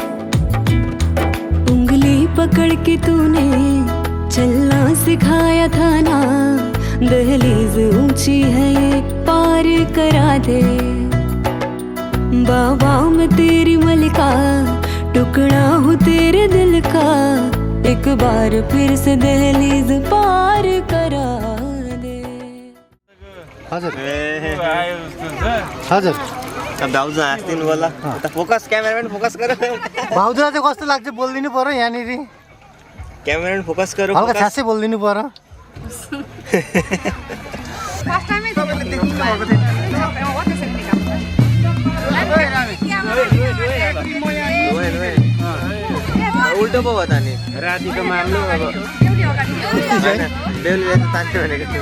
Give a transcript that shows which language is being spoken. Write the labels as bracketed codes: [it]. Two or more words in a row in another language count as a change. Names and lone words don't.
[hi] उंगली पकड़ के तूने चलना सिखाया था ना, दहलीज ऊंची है ये पार करा दे, बाबा मैं तेरी मलिका, टुकड़ा हूँ तेरे दिल का, एक बार फिर से दहलीज पार करा दे। [ne] हजुर हजुर भाउजू हाँस्दिनु होला, फोकस क्यामेराम्यान फोकस गर, भाउजूलाई चाहिँ कस्तो लाग्छ बोलिदिनु पर्यो यहाँनिर, क्यामेराम्यान फोकस गर, हल्का छासै बोलिदिनु पर्यो। उल्टो पो भयो त नि रातिको मार्नु, अब बेलुका त तान्थ्यो भनेको थियो।